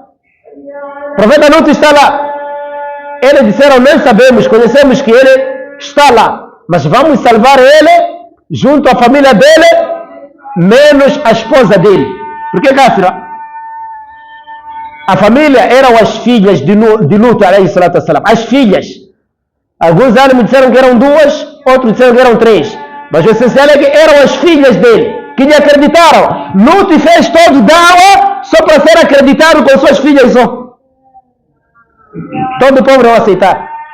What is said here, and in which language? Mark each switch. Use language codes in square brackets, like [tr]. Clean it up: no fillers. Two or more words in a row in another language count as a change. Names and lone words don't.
[pt] O profeta Lut está lá. Eles disseram, nós sabemos, conhecemos que ele está lá, mas vamos salvar ele, junto à família dele, menos a esposa dele. Por que, Cássira? A família eram as filhas de Lut, [ar] عليه الصلاة والسلام. [pt] As filhas. Alguns ânimos disseram que eram 2, outros disseram que eram 3. Mas o essencial é que eram as filhas dele, que lhe acreditaram. Lut fez todo dawa só para ser acreditado com suas filhas só. Todo o povo não aceitar.